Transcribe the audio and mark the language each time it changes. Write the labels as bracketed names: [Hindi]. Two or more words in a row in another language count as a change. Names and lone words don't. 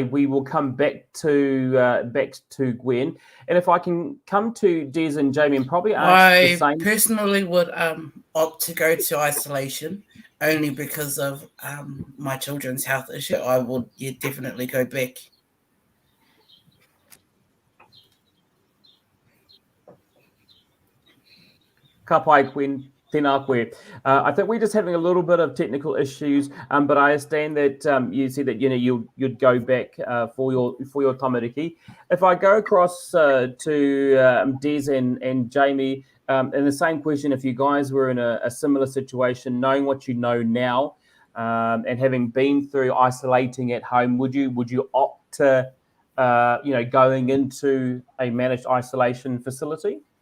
[English] We will come back to Gwen. And if I can come to Des and Jamie and probably ask the same. I personally would opt to go to isolation only because of my children's health issue. I would definitely go back. [Māori] Ka pai, Gwen. Tēnā koe. [English] I think we're just having a little bit of technical issues, but I understand that you said that you'd go back for your tamariki. If I go across to Des and Jamie, and the same question, if you guys were in a similar situation, knowing what you know now, and having been through isolating at home, would you opt to going into a managed isolation facility?